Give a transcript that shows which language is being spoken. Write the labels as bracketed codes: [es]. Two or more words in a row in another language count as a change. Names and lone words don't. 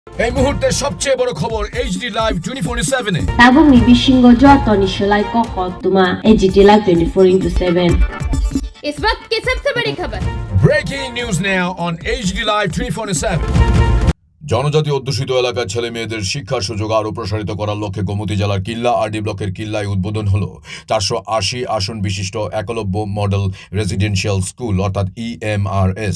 [bn] এই মুহূর্তে সবচেয়ে বড় খবর এইচডি লাইভ 24/7 এ [trp] তাবুক ni bishingo joto ni shalai ko khotuma HT Live 24/7 [hi] इस वक्त की सबसे बड़ी खबर। [en] Breaking news now on HD Live 24/7. [bn] জনজাতি অধ্যুষিত এলাকার ছেলে মেয়েদের শিক্ষার সুযোগ আরও প্রসারিত করার লক্ষ্যে গোমতী জেলার কিল্লা আরডি ব্লকের কিল্লায় উদ্বোধন হলো 480 আসন বিশিষ্ট একলব্য মডেল রেসিডেন্সিয়াল স্কুল অর্থাৎ EMRS।